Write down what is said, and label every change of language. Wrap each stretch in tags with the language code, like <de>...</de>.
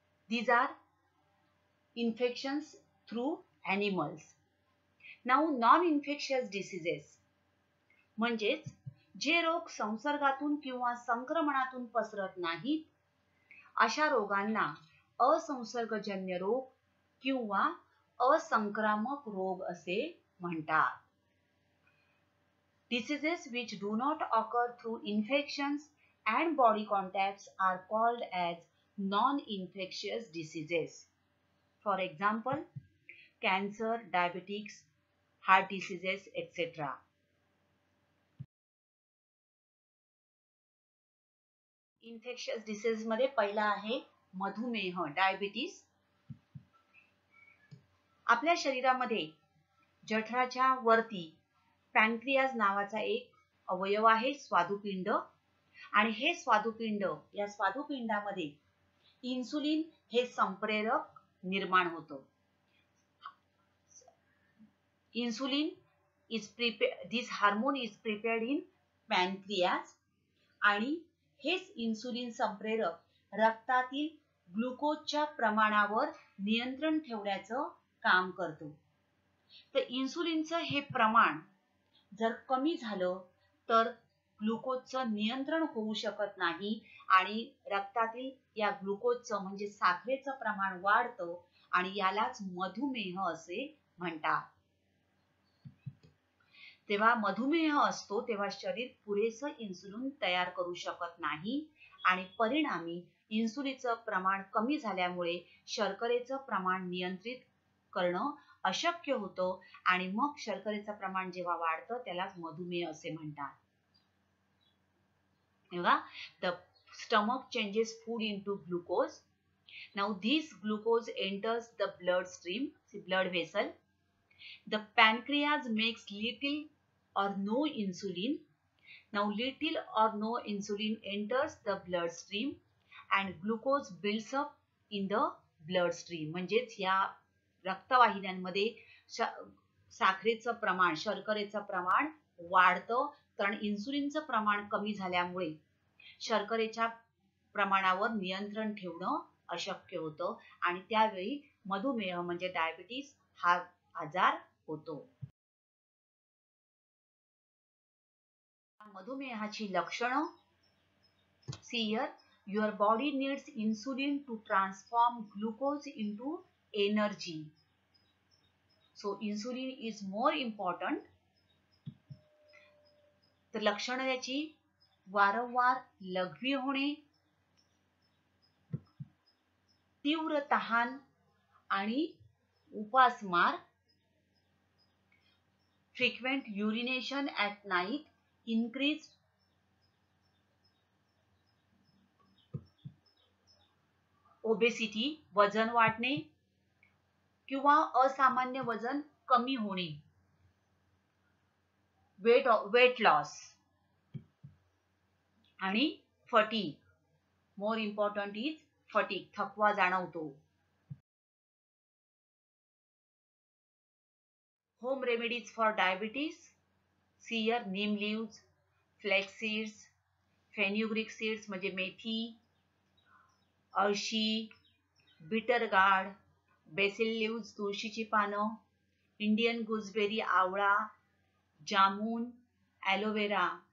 <en>These are infections through animals. Now non-infectious diseases</en> <mr>म्हणजेच जे रोग संसर्गातून किंवा संक्रमणातून पसरत नाहीत अशा रोगांना असंसर्गजन्य रोग किंवा असंक्रामक रोग असे म्हणतात.</mr> <en>Diseases which do not occur through infections and body contacts are called as non-infectious diseases. For example, cancer, diabetes, heart diseases, etc. Infectious disease</en> <mr>मध्ये पहिला आहे मधुमेह, डायबिटीस. आपल्या शरीरामध्ये जठराच्या वरती पॅनक्रियाज नावाचा एक अवयव आहे, स्वादुपिंड. आणि हे स्वादुपिंड, या स्वादुपिंडामध्ये इन्सुलिन हे संप्रेरक निर्माण होतं.</mr> <en>Insulin is prepared, this hormone is prepared in pancreas.</en> <mr>आणि हेच इन्सुलिन संप्रेरक रक्तातील ग्लुकोजच्या प्रमाणावर नियंत्रण ठेवण्याचं काम करतो. तर इन्सुलिनचं हे प्रमाण जर कमी झालं तर ग्लुकोजचं नियंत्रण होऊ शकत नाही आणि रक्तातील या ग्लुकोजचं म्हणजे साखरेचं प्रमाण वाढतं आणि यालाच मधुमेह असे म्हणतात. तेव्हा मधुमेह असतो तेव्हा शरीर पुरेसं इन्सुलिन तयार करू शकत नाही आणि परिणामी इन्सुलिनचं प्रमाण कमी झाल्यामुळे शर्करेचं प्रमाण नियंत्रित करणं अशक्य होतं आणि मग शर्करेचं प्रमाण जेव्हा वाढतं त्यालाच मधुमेह असे म्हणतात. तेव्हा</mr> <en>the stomach changes food into glucose. Now this glucose enters the blood stream, the blood vessel. The pancreas makes little or no insulin. Now little or no insulin enters the bloodstream and glucose builds up in the bloodstream.</en> <mr>म्हणजेच या रक्तवाहिन्यांमध्ये साखरेचं प्रमाण, शर्करेचं प्रमाण वाढतं कारण इन्सुलिनचं प्रमाण कमी झाल्यामुळे शर्करेच्या प्रमाणावर नियंत्रण ठेवणं अशक्य होतं आणि त्यावेळी मधुमेह म्हणजे डायबिटीस हा आजार होतो. मधुमेहाची लक्षणं.</mr> <en>See here, your body needs insulin to transform glucose into energy. So insulin is more important.</en> <mr>तर लक्षणं याची वारंवार लघवी होणे, तीव्र तहान आणि उपासमार,</mr> <en>frequent urination at night, increased</en> <mr>obesity, वजन वाढणे किंवा असामान्य वजन कमी होणे,</mr> <en>weight loss</en> <mr>आणि fatigue.</mr> <en>More important is fatigue,</en> <mr>थकवा जाणवतो.</mr> <en>Home remedies for diabetes. See here, neem leaves, flax seeds, fenugreek seeds</en> <mr>म्हणजे मेथी, अळशी,</mr> <en>bitter gourd, basil leaves</en> <mr>तुळशीची पानं,</mr> <en>Indian gooseberry</en> <mr>आवळा, जामुन,</mr> <en>aloe vera.</en>